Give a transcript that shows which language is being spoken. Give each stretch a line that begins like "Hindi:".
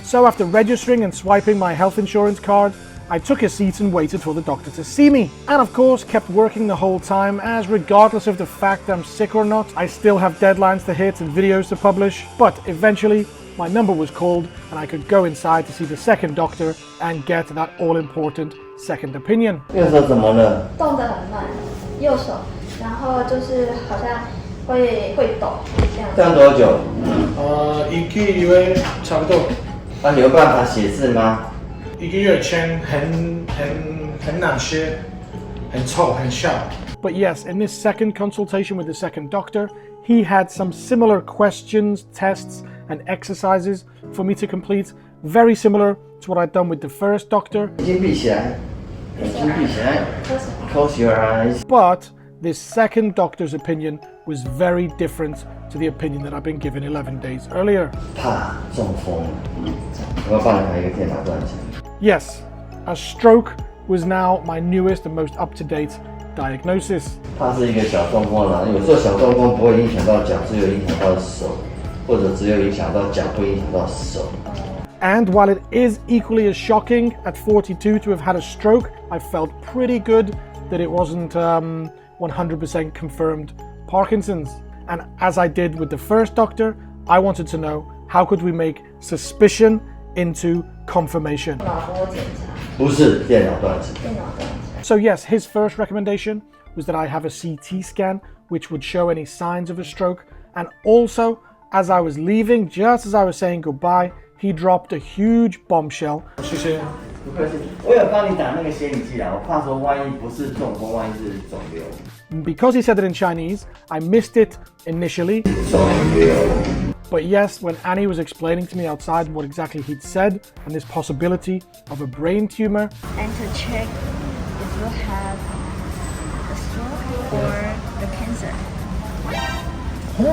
English: So after registering and swiping my health insurance card, I took a seat and waited for the doctor to see me. And of course, kept working the whole time, as regardless of the fact I'm sick or not, I still have deadlines to hit and videos to publish. But eventually, my number was called and I could go inside to see the second doctor and get that all-important second opinion.
Chinese: 右手怎么了？动得很慢，右手，然后就是好像会抖这样。这样多久？一个月差不多。那你有办法写字吗？一个月前很难写，很臭，很小。
English: But yes, in this second consultation with the second doctor, he had some similar questions, tests, and exercises for me to complete, very similar to what I'd done with the first doctor.
Chinese: 眼睛闭起来，眼睛闭起来 ，
English: Close your eyes. But this second doctor's opinion was very different to the opinion that I'd been given 11 days earlier.
Chinese: 怕中风，我要帮你排一个电脑断层。
English: Yes, a stroke was now my newest and most up-to-date diagnosis.
Chinese: 怕是一个小中风啦，有时候小中风不会影响到脚，只有影响到手，或者只有影响到脚，不影响到手。
English: And while it is equally as shocking at 42 to have had a stroke, I felt pretty good that it wasn't 100% confirmed Parkinson's. And as I did with the first doctor, I wanted to know, how could we make suspicion into confirmation?
Chinese: 脑波检查。不是电脑断层。电脑断层。
English: So yes, his first recommendation was that I have a CT scan, which would show any signs of a stroke. And also, as I was leaving, just as I was saying goodbye, he dropped a huge bombshell.
Chinese: 谢谢。不客气，我有帮你打那个显影剂啦，我怕说万一不是中风，万一是肿瘤。
English: Because he said it in Chinese, I missed it initially.
Chinese: 肿瘤。
English: But yes, when Annie was explaining to me outside what exactly he'd said and this possibility of a brain tumor, And to check if you have the stroke or the cancer.